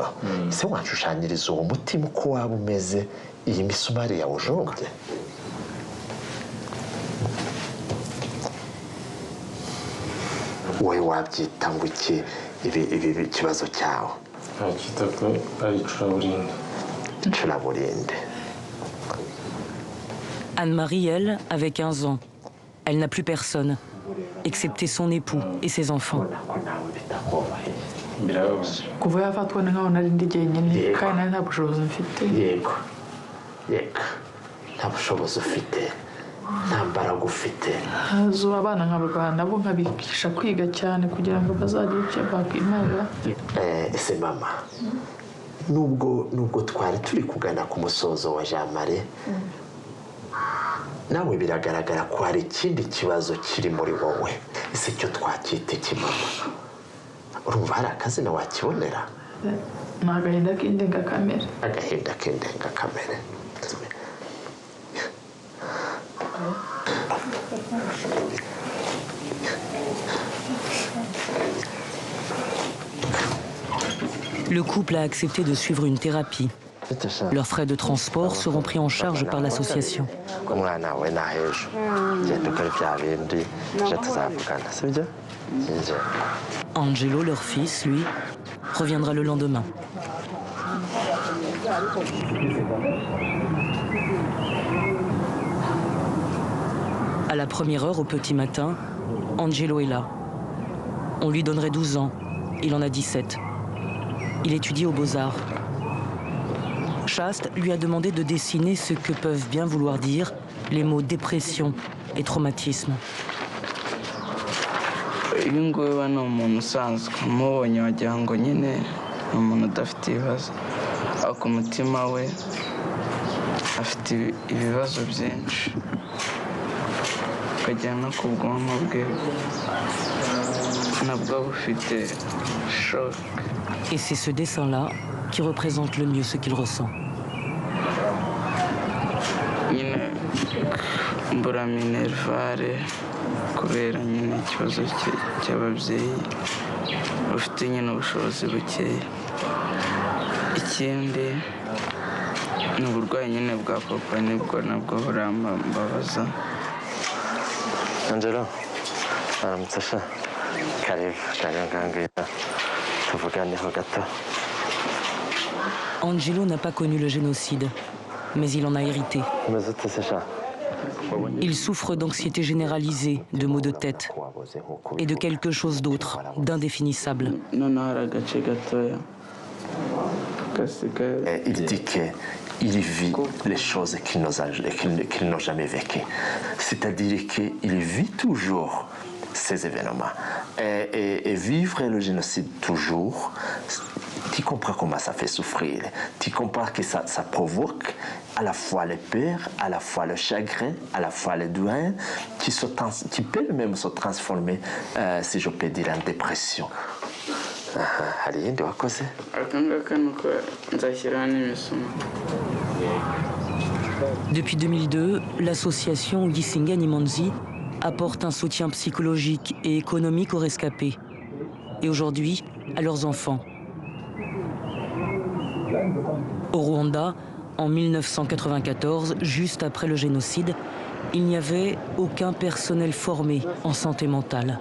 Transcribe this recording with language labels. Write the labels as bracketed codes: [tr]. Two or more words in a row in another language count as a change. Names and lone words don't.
[rw] Se wanshushanyiriza uwo mutima uko waba umeze iyi misumari yawujombye? Wowe wabyita ngo iki ibi kibazo cyawe ntacyita ko ari icuraburindi. icuraburindi. [fr] Anne-Marie, elle, avait 15 ans. Elle n'a plus personne, excepté son époux et ses enfants. [rw] Birababaje. kuva yafatwa ni nkaho nari ndi jyenyine kandi nari nta bushobozi mfite. yego nta bushobozi ufite, nta mbaraga ufite. hazo abana nkabarwana nabo nkabigisha kwiga cyane kugira ngo bazagire icyo bakwimarira. Ese mama, nubwo twari turi kugana ku musozo wa Jean Marie, nawe biragaragara ko hari ikindi kibazo kiri muri wowe. Ese cyo twacyita iki mama? Urumva hari akazina wakibonera? ni agahinda k'indengakamere. Agahinda k'indengakamere. [fr] Le couple a accepté de suivre une thérapie. Leurs frais de transport seront pris en charge par l'association. [rw] umwana we na hejuru njye dukora bya bindi je tuzavugana sibyo. [fr] Angelo, leur fils, lui, reviendra le lendemain. À la première heure au petit matin, Angelo est là. On lui donnerait 12 ans. Il en a 17. Il étudie aux Beaux-Arts. Chaste lui a demandé de dessiner ce que peuvent bien vouloir dire les mots dépression et traumatisme. [rw] uyu nguyu ni umuntu usanzwe umubonye wagira ngo nyine ni umuntu udafite ibibazo, ariko umutima we afite ibibazo byinshi, ukagera no ku bwonko bwe nabwo bufite shock. [fr] Et c'est ce dessin-là qui représente le mieux ce qu'il ressent. [rw] nyine mbura minervare kubera nyine ikibazo cy'ababyeyi bafite nyine ubushobozi bukeya. Ikindi ni uburwayi nyine bwa papa, nibwo nabwo burambabaza. Angelo, aramutse sha. Karibu ngangwira tuvuganeho gato. [fr] Angelo n'a pas connu le génocide, mais il en a hérité. [rw] umeze ute se sha? [fr] Il souffre d'anxiété généralisée, de maux de tête et de quelque chose d'autre, d'indéfinissable. [rw] noneho hari agace gatoya gasigaye. [fr] Il dit qu'il vit les choses qu'il n'a jamais vécues. C'est-à-dire qu'il vit toujours ces événements. Et vivre le génocide toujours, tu comprends comment ça fait souffrir. Tu comprends que ça provoque à la fois les peurs, à la fois le chagrin, à la fois le douleur, qui peut même se transformer, si je peux dire, en dépression. [rw] hari iyindi wakoze? aka ngaka ni uko nzashyiraho n'imisuma. [fr] Depuis 2002, l'association Gisinga Nimonzi apporte un soutien psychologique et économique aux rescapés, et aujourd'hui à leurs enfants. Au Rwanda, en 1994, juste après le génocide, il n'y avait aucun personnel formé en santé mentale.